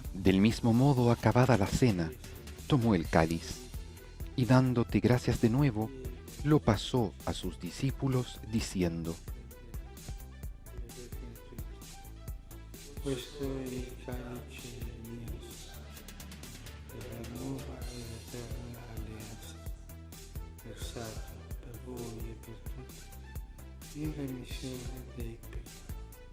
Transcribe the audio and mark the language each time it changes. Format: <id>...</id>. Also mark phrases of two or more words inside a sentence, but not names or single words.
<es>Del mismo modo, acabada la cena, tomó el cáliz y dándote gracias de nuevo, lo pasó a sus discípulos, diciendo:</es> <it>questo è il calice mio sangue, della nuova e eterna alleanza, versato per voi e per tutti, in remissione dei peccati.</it>